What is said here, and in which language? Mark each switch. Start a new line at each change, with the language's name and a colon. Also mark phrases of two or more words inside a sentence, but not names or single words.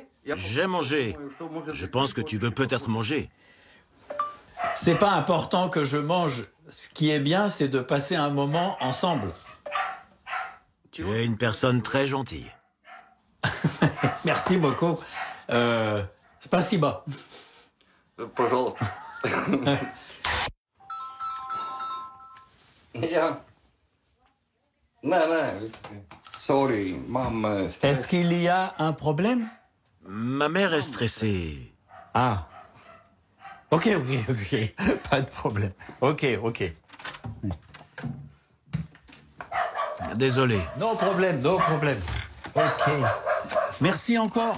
French: J'ai mangé. Je pense que tu veux peut-être manger. C'est pas important que je mange. Ce qui est bien, c'est de passer un moment ensemble. Tu es une personne très gentille. Merci beaucoup.
Russian: Спасибо. Пожалуйста.
English: Sorry, mom.
French: Est-ce qu'il y a un problème? Ma mère est stressée. Ah. Ok. Pas de problème. Ok. Désolé. No problème. Ok. Merci encore.